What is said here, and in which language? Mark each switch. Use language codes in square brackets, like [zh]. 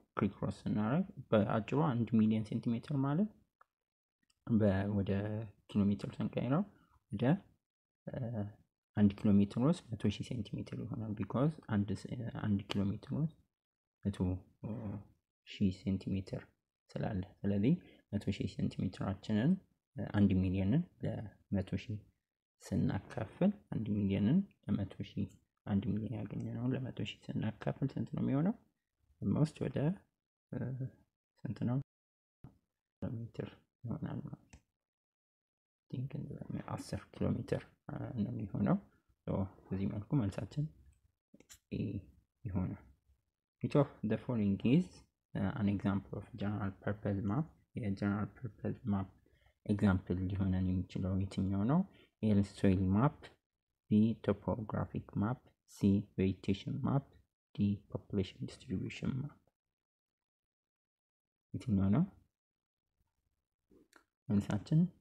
[am] ክሪክሮስ ስናደርግ በአጭሩ 1 ሚሊዮን ሴንቲሜትር ማለት ወደ ኪሎ ሜትር ስንቀይረው ወደ 1 ኪሎ ሜትር ውስጥ 100,000 ሴንቲሜትር ይሆናል። ቢኮዝ 1 ኪሎ ሜትር ውስጥ 100,000 ሴንቲሜትር ስላለ፣ ስለዚህ 100,000 ሴንቲሜትራችንን 1 ሚሊዮንን ለ100,000 ስናካፍል 1 ሚሊዮንን ለ100,000 1 ሚሊዮን ያገኘነው ለ100,000 ስናካፍል ስንት ነው የሚሆነው? ኦልሞስት ወደ ስንት ነው ሜትር ይሆናል ማለት ነው። 10 ኪሎ ሜትር ነው የሚሆነው። በዚህ መልኩ መልሳችን ኤ ይሆናል። [en] which of the following is an example of general purpose map? [am] የጀነራል ፐርፐዝ ማፕ ኤግዛምፕል ሊሆነን የሚችለው የትኛው ነው? [en] ኤ ሶይል ማፕ፣ ቢ ቶፖግራፊክ ማፕ፣ ሲ ቬጂቴሽን ማፕ፣ ዲ ፖፑሌሽን ዲስትሪቢዩሽን ማፕ። [am] የትኛው ነው መልሳችን?